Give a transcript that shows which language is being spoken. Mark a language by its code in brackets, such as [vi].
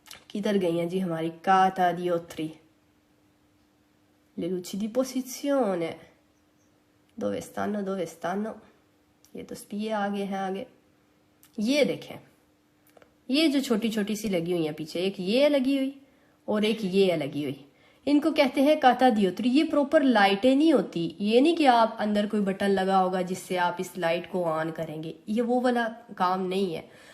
[hi] किधर गई हैं जी हमारी कातादियोत्री? [it] Le luci di posizione dove stanno? [hi] ये तो स्पीए आगे है आगे। ये देखें, ये जो छोटी छोटी सी लगी हुई है पीछे, एक ये लगी हुई और एक ये लगी हुई, इनको कहते हैं कातादियोत्री। ये प्रॉपर लाइटें नहीं होती। ये नहीं कि आप अंदर कोई बटन लगा होगा जिससे आप इस लाइट को ऑन करेंगे, ये वो वाला काम नहीं है।